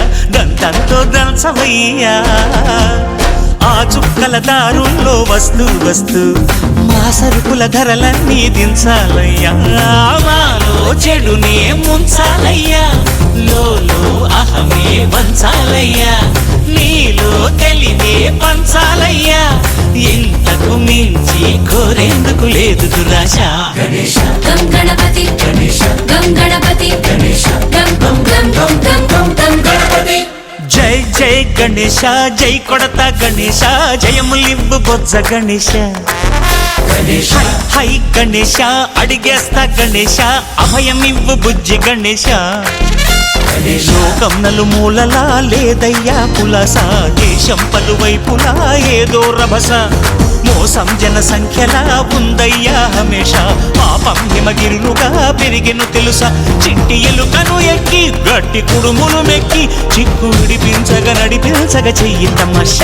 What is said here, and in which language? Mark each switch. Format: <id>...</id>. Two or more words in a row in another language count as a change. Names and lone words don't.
<te>దంతంతో దంచవయ్యా ఆ చుక్కల దారుల్లో వస్తూ వస్తూ మా సరుకుల ధరలన్నీ దించాలయ్యా మాలో చెడునే ముంచాలయ్యా లోలో అహమే వంచాలయ్యా నీలో తెలివే పంచాలయ్యా ఇంతకు మించి కోరేందుకు లేదు దురాశ</te> <sa>गणेश गं गणपति गणेश गं गणपति गणेश गं गं गं गं गं गं गं गणपति</sa> <te>జై జై గణేశ జై కొడతా గణేశ జయములివ్వు బొజ్జ గణేశ</te> <sa>गणेश</sa> <te>హై గణేశ అడిగేస్తా గణేశ అభయమివ్వు బుజ్జి గణేశ</te> <sa>गणेश</sa> <te>లోకం నలుమూలలా లేదయ్యా పులస దేశం పలువైపులా ఏదో రభస మోసం జన సంఖ్యలా ఉందయ్యా హమేష పాపం హిమగిరులుగా పెరిగెను తెలుసా చిట్టి ఎలుకను ఎక్కి మట్టి కుడుములు మెక్కి చిక్కు విడిపించగా నడిపించగ చెయ్యి తమాష</te>